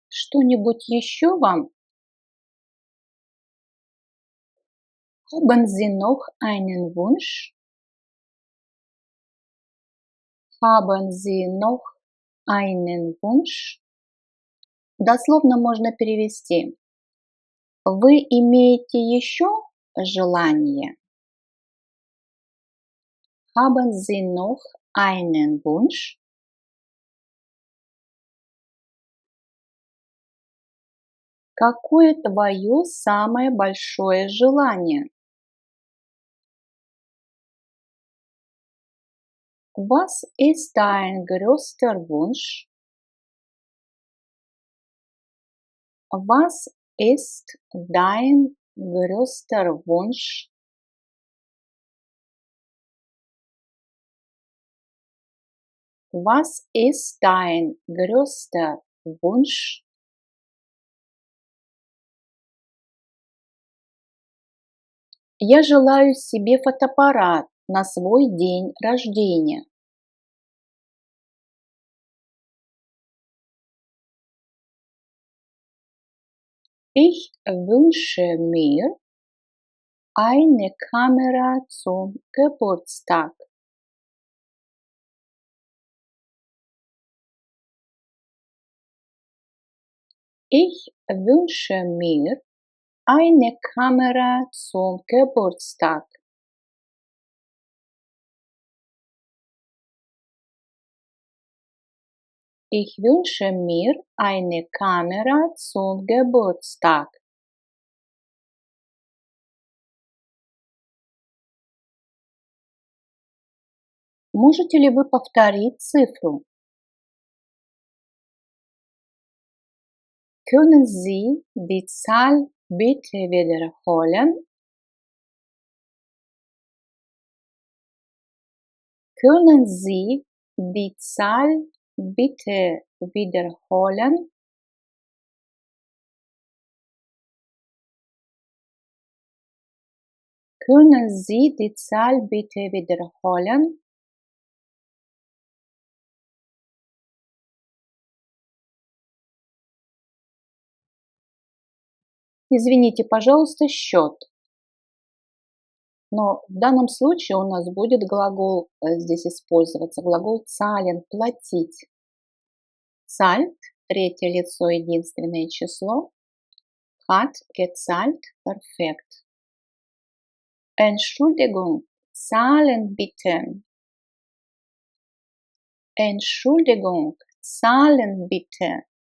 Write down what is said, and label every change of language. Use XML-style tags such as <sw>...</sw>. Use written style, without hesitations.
<ru>Что-нибудь еще вам?</ru> <de>Haben Sie noch einen Wunsch? Haben Sie noch einen Wunsch?</de> <ru>Дословно можно перевести. Вы имеете еще желание?</ru> <de>Haben Sie noch einen Wunsch?</de> <ru>Какое твое самое большое желание?</ru> <de>Was ist dein größter Wunsch? Was ist dein größter Wunsch? Was ist dein größter Wunsch?</de> <ru>Я желаю себе фотоаппарат на свой день рождения.</ru> <de>Ich wünsche mir eine Kamera zum Geburtstag. Ich wünsche mir eine Kamera zum Geburtstag. Ich wünsche mir eine Kamera zum Geburtstag.</de> <ru>Можете ли вы повторить цифру?</ru> <de>Können Sie die Zahl bitte wiederholen? Können Sie die Zahl bitte wiederholen? Können Sie die Zahl bitte wiederholen?</de> <ru>Извините, пожалуйста, счет. Но в данном случае у нас будет глагол здесь использоваться, глагол zahlen – платить. Zahlt – третье лицо, единственное число.</ru> <de>Hat gezahlt – perfekt. Entschuldigung, zahlen bitte. Entschuldigung, zahlen bitte.</de>